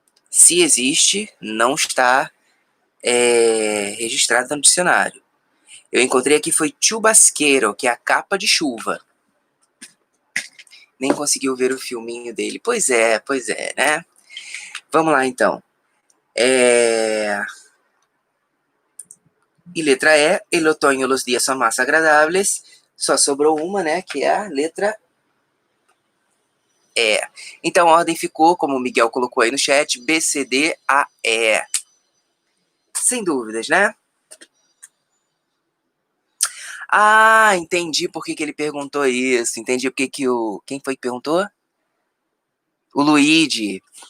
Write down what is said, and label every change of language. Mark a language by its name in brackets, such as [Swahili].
[Portuguese] Se existe, não está registrado no dicionário. Eu encontrei aqui foi chubasqueiro, que é a capa de chuva. Nem conseguiu ver o filminho dele. Pois é, né? Vamos lá, então. E letra E, [Spanish] el otoño los días son más agradables. [Portuguese] Só sobrou uma, né? Que é a letra E. Então a ordem ficou, como o Miguel colocou aí no chat, B, C, D, A, E. Sem dúvidas, né? Ah, entendi por que ele perguntou isso. Entendi por que o... Quem foi que perguntou? O Luigi.